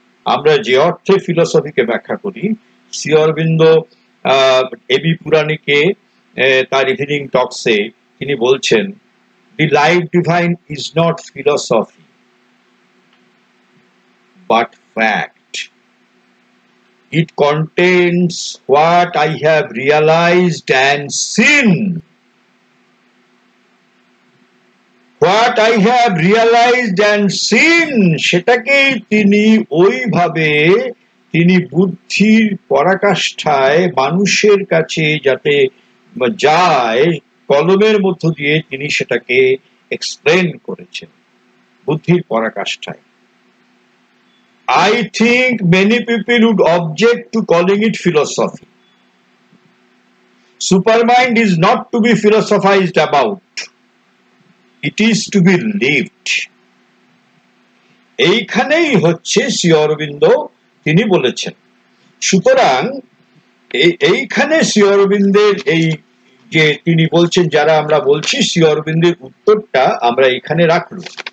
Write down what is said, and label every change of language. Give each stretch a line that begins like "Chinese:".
Bangla: আমরা যে অর্থে ফিলোসফিকে ব্যাখ্যা করি, শ্রী অরবিন্দ এবি পুরাণীকে তার ইভিনিং টকসে তিনি বলছেন,
English: The Life Divine is not philosophy but fact. It contains what I have realized and seen. What I have realized and seen,
Bangla: সেটাকেই তিনি ওইভাবে তিনি বুদ্ধির পরাকাষ্ঠায় মানুষের কাছে যাতে যায়, কলমের মধ্য দিয়ে তিনি সেটাকে এক্সপ্লেন করেছেন বুদ্ধির পরাকাষ্ঠায়।
English: I think many people would object to calling it philosophy. Supermind is not to be philosophized about. It is to be lived.
Bangla: এইখানেই হচ্ছে শ্রী অরবিন্দ তিনি বলেছেন। সুতরাং এইখানে শ্রী অরবিন্দের এই যে তিনি বলছেন, যারা আমরা বলছি শ্রী অরবিন্দের উত্তরটা আমরা এখানে রাখলাম।